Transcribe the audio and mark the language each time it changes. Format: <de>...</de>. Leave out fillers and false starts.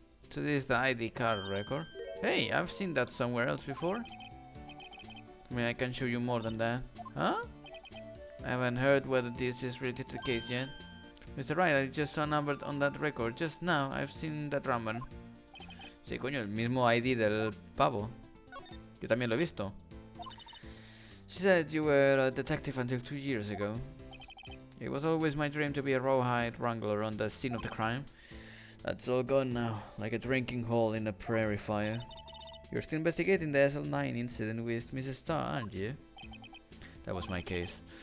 <en>So this is the ID card record. Hey, I've seen that somewhere else before. I mean, I can show you more than that. Huh? I haven't heard whether this is related to the case yet. Mr. Wright, I just saw a number on that record. Just now, I've seen that number.</en> <es>Sí, coño, el mismo ID del pavo. Yo también lo he visto.</es> <en>She said you were a detective until 2 years ago. It was always my dream to be a rawhide wrangler on the scene of the crime. That's all gone now, like a drinking hole in a prairie fire. You're still investigating the SL9 incident with Mrs. Starr, aren't you? That was my case.</en>